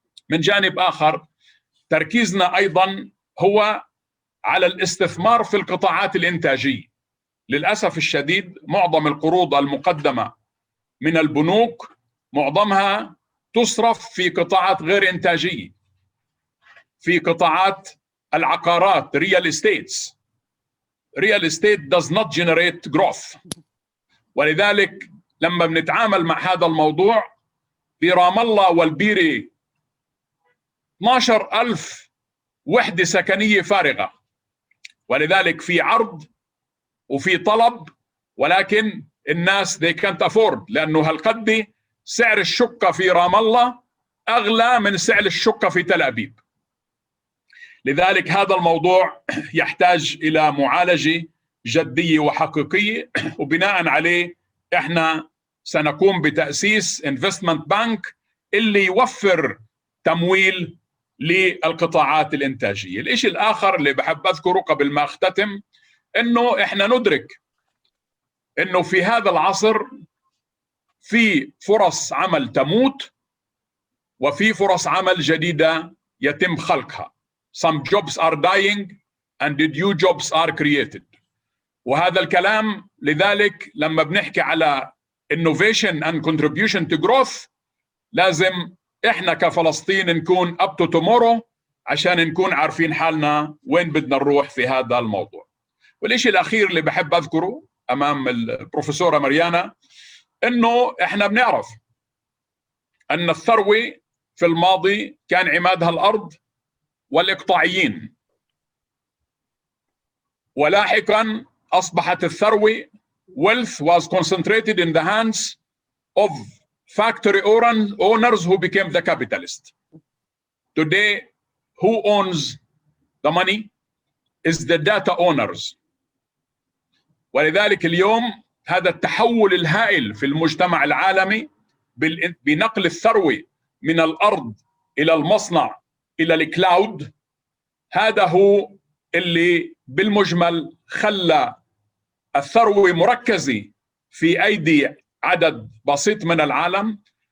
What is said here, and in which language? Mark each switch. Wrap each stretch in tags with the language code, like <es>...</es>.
<ar>من جانب آخر تركيزنا أيضا هو على الاستثمار في القطاعات الإنتاجية. للأسف الشديد معظم القروض المقدمة من البنوك معظمها تصرف في قطاعات غير إنتاجية، في قطاعات العقارات</ar> <en>real estates. real estate does not generate growth.</en> <ar>ولذلك لما بنتعامل مع هذا الموضوع برام الله والبيري 12,000 وحدة سكنية فارغة، ولذلك في عرض وفي طلب، ولكن الناس</ar> <en>they can't afford،</en> <ar>لأنه هالقد سعر الشقة في رام الله أغلى من سعر الشقة في تل أبيب. لذلك هذا الموضوع يحتاج إلى معالجة جدية وحقيقية، وبناء عليه احنا سنقوم بتأسيس investment bank اللي يوفر تمويل للقطاعات الإنتاجية. الإشي الآخر اللي بحب أذكره قبل ما أختتم إنه إحنا ندرك إنه في هذا العصر في فرص عمل تموت وفي فرص عمل جديدة يتم خلقها.</ar> <en>Some jobs are dying and new jobs are created.</en> <ar>وهذا الكلام لذلك لما بنحكي على</ar> <en>innovation and contribution to growth</en> <ar>لازم احنا كفلسطين نكون</ar> <en>up to tomorrow</en> <ar>عشان نكون عارفين حالنا وين بدنا نروح في هذا الموضوع. والشيء الأخير اللي بحب أذكره أمام البروفيسورة مريانا إنه احنا بنعرف أن الثروة في الماضي كان عمادها الأرض والإقطاعيين، ولاحقا أصبحت الثروة</ar> <en>wealth was concentrated in the hands of factory owners who became the capitalists. Today, who owns the money is the data owners.</en> <ar>ولذلك اليوم هذا التحول الهائل في المجتمع العالمي بنقل الثروة من الأرض إلى المصنع إلى الكلاود، هذا هو اللي بالمجمل خلى الثروة مركزة في أيدي عدد بسيط من العالم.</ar>